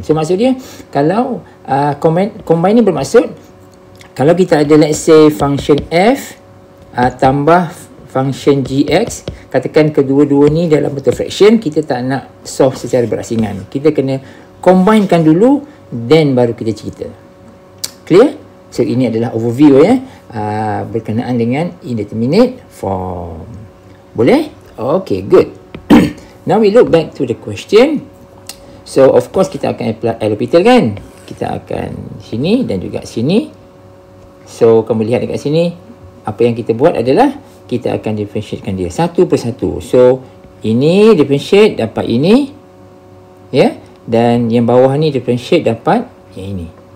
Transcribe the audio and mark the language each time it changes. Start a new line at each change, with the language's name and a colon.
Malay: So maksud dia kalau combine ni bermaksud kalau kita ada let's say function f tambah function gx, katakan kedua-dua ni dalam bentuk fraction, kita tak nak solve secara berasingan. Kita kena combinekan dulu, then baru kita cerita. Clear? So ini adalah overview ya, berkenaan dengan indeterminate form. Boleh? Okay, good.
English: Now we look back to the question.
Malay: So of course kita akan apply L'Hopital kan? Kita akan sini dan juga sini. So kamu lihat dekat sini, apa yang kita buat adalah kita akan differentiatekan dia satu persatu. So ini differentiate dapat ini ya, dan yang bawah ni differentiate dapat yang ini.